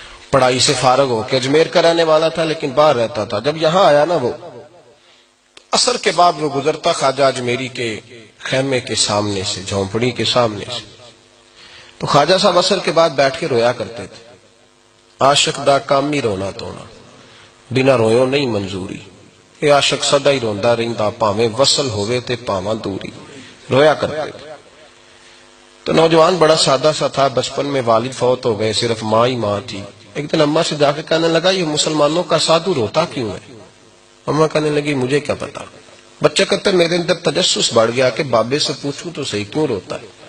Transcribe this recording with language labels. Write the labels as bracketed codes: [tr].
[ur] پڑھائی سے فارغ ہو کے اجمیر کا رہنے والا تھا لیکن باہر رہتا تھا. جب یہاں آیا نا وہ عصر کے بعد وہ گزرتا خواجہ اجمیری کے خیمے کے سامنے سے، جھونپڑی کے سامنے سے، تو خواجہ صاحب عصر کے بعد بیٹھ کے رویا کرتے تھے. [pa] عاشق دا کام ہی رونا تونا، بنا رویوں نہیں منظوری. یہ عاشق سدا ہی روندا رہندا، پاویں وصل ہوئے تے پاواں دوری. [ur] رویا کرتے تھے. تو نوجوان بڑا سادہ سا تھا، بچپن میں والد فوت ہو گئے، صرف ماں ہی ماں تھی. ایک دن اماں سے جا کے کہنے لگا یہ مسلمانوں کا سادھو روتا کیوں ہے؟ اماں کہنے لگی مجھے کیا پتا. بچہ کہتے میرے اندر تجسس بڑھ گیا کہ بابے سے پوچھوں تو صحیح کیوں روتا ہے.